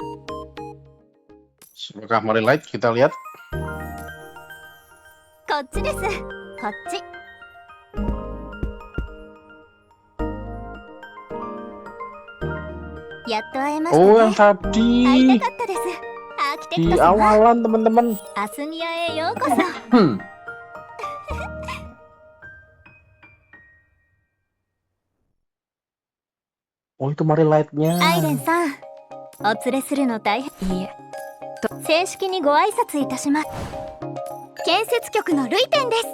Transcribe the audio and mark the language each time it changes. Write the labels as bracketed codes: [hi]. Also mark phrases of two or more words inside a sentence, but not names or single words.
[id] Apakah Marilight? Kita lihat. [ja] こっちです。こっち。やっと会えました [id] Oh [ja] ね。 [id] yang [ja] 会い [id] tadi [ja] たかったです。アーキテク [id] di [ja] ト様。 [id] awalan teman-teman. [ja] アスニアへようこそ。 [id] Oh itu Marilight-nya. [ja] アイレンさん、お連れするの大変。いいえ、正式にご挨拶いたします。建設局のルイテンです。